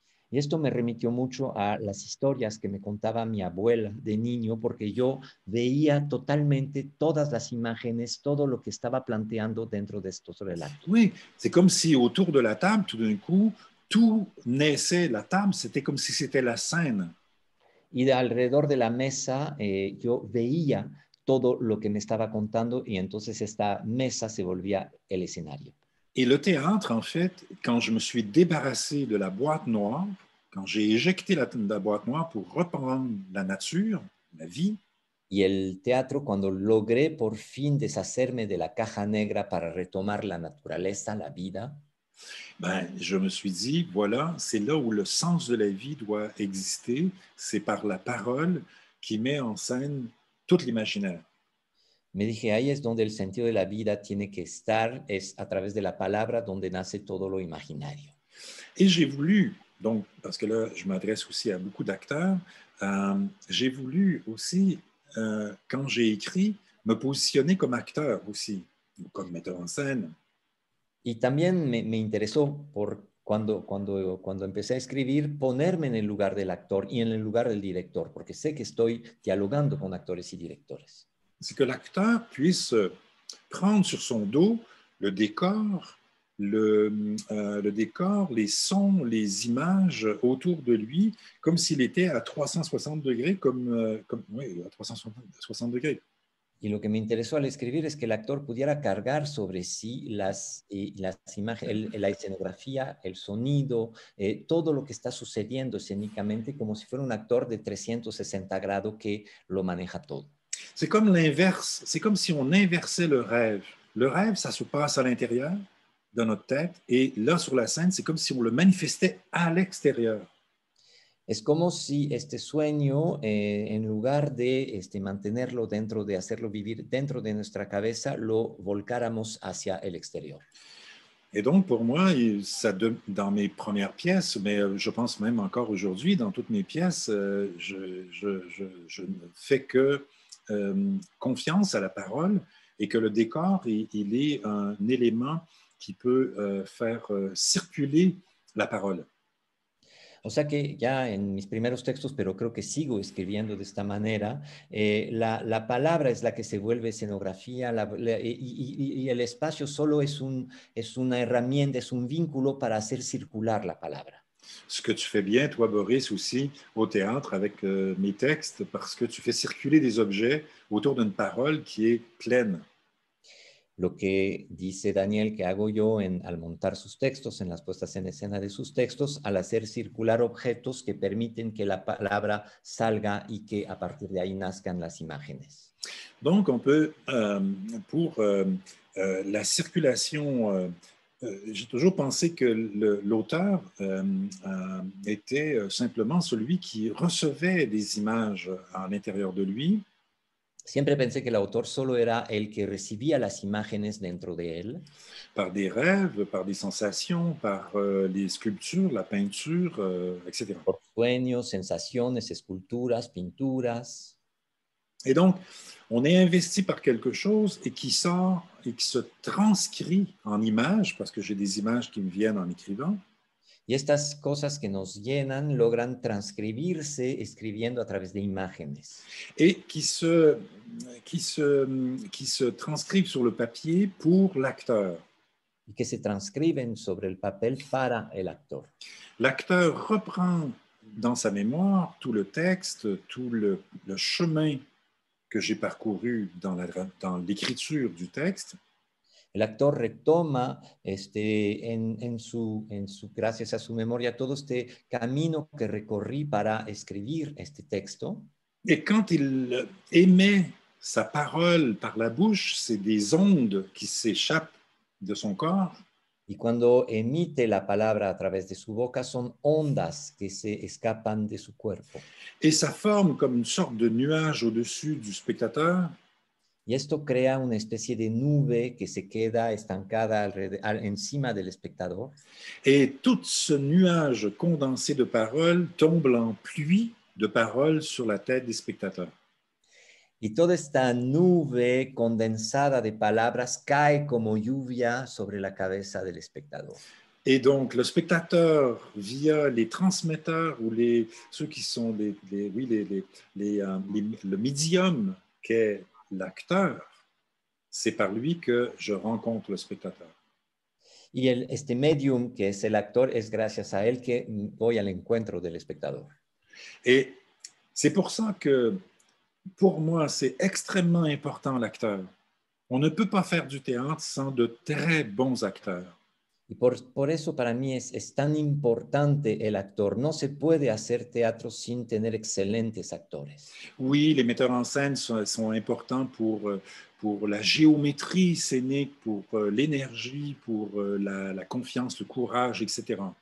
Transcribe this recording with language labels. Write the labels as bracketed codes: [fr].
[es] Y esto me remitió mucho a las historias que me contaba mi abuela de niño, porque yo veía totalmente todas las imágenes, todo lo que estaba planteando dentro de estos relatos. [fr] Oui, c'est comme si autour de la table, tout d'un coup, tout naissait. La table, c'était comme si c'était la scène. [es] Y de alrededor de la mesa yo veía todo lo que me estaba contando y entonces esta mesa se volvía el escenario. [fr] Et le théâtre, en fait, quand je me suis débarrassé de la boîte noire, quand j'ai éjecté la boîte noire pour reprendre la nature, la vie, [es] Y el teatro, cuando logré por fin deshacerme de la caja negra para retomar la naturaleza, la vida, [fr] ben, je me suis dit, voilà, c'est là où le sens de la vie doit exister, c'est par la parole qui met en scène tout l'imaginaire. [es] me dije, ahí es donde el sentido de la vida tiene que estar, es a través de la palabra donde nace todo lo imaginario. [fr] Et j'ai voulu, donc, parce que là, je m'adresse aussi à beaucoup d'acteurs, j'ai voulu aussi, quand j'ai écrit, me positionner comme acteur aussi, comme metteur en scène. [es] Y también me interesó por cuando empecé a escribir, ponerme en el lugar del actor y en el lugar del director, porque sé que estoy dialogando con actores y directores. [fr] C'est que l'acteur puisse prendre sur son dos le décor, le décor, les sons, les images autour de lui, comme s'il était à 360 degrés, oui, à 360 degrés. [es] Y lo que me interesó al escribir es que el actor pudiera cargar sobre sí las imágenes, la escenografía, el sonido, todo lo que está sucediendo escénicamente, como si fuera un actor de 360 grados que lo maneja todo. [fr] C'est comme l'inverse, c'est comme si on inversait le rêve. Le rêve, ça se passe à l'intérieur de notre tête, et là, sur la scène, c'est comme si on le manifestait à l'extérieur. [es] Es como si este sueño, en lugar de mantenerlo dentro, de hacerlo vivir dentro de nuestra cabeza, lo volcáramos hacia el exterior. [fr] Et donc, pour moi, dans mes premières pièces, mais je pense même encore aujourd'hui, dans toutes mes pièces, je ne fais que confiance à la parole et que le décor, il est un élément qui peut faire circuler la parole. [es] O sea que ya en mis primeros textos, pero creo que sigo escribiendo de esta manera, la palabra es la que se vuelve escenografía y el espacio solo es una herramienta, es un vínculo para hacer circular la palabra. [fr] Ce que tu fais bien, toi, Boris, aussi au théâtre avec mes textes, parce que tu fais circuler des objets autour d'une parole qui est pleine. [es] Lo que dice Daniel que hago yo al montar sus textos, en las puestas en escena de sus textos, al hacer circular objetos que permiten que la palabra salga y que a partir de ahí nazcan las imágenes. [fr] Donc, on peut, pour la circulation, j'ai toujours pensé que l'auteur était simplement celui qui recevait des images à l'intérieur de lui. [es] Siempre pensé que el autor solo era el que recibía las imágenes dentro de él. [fr] Par des rêves, par des sensations, par les sculptures, la peinture, etc. [es] Por sueños, sensaciones, esculturas, pinturas. [fr] Et donc, on est investi par quelque chose et qui sort et qui se transcrit en images, parce que j'ai des images qui me viennent en écrivant. [es] Y estas cosas que nos llenan logran transcribirse escribiendo a través de imágenes. [fr] Et qui se transcrivent sur le papier pour l'acteur. [es] Y que se transcriben sobre el papel para el actor. [fr] L'acteur reprend dans sa mémoire tout le texte, tout le chemin que j'ai parcouru dans l'écriture du texte. [es] El actor retoma gracias a su memoria todo este camino que recorrí para escribir este texto. [fr] Et quand il émet sa parole par la bouche, c'est des ondes qui s'échappent de son corps. [es] Y cuando emite la palabra a través de su boca, son ondas que se escapan de su cuerpo. [fr] Et ça forme comme une sorte de nuage au-dessus du spectateur. [es] Y esto crea una especie de nube que se queda estancada encima del espectador. [fr] Et tout ce nuage condensé de paroles tombe en pluie de paroles sur la tête des spectateurs. [es] Y toda esta nube condensada de palabras cae como lluvia sobre la cabeza del espectador. [fr] Et donc, le spectateur, via les transmetteurs ou ceux qui sont le médium qu'est l'acteur, c'est par lui que je rencontre le spectateur. [es] Y este medium, que es el actor, es gracias a él que voy al encuentro del espectador. [fr] Et c'est pour ça que, pour moi, c'est extrêmement important l'acteur. On ne peut pas faire du théâtre sans de très bons acteurs. [es] Y por eso para mí es tan importante el actor. No se puede hacer teatro sin tener excelentes actores. [fr] Oui, les metteurs en scène sont importants pour la géométrie scénique, pour l'énergie, pour la confiance, le courage, etc.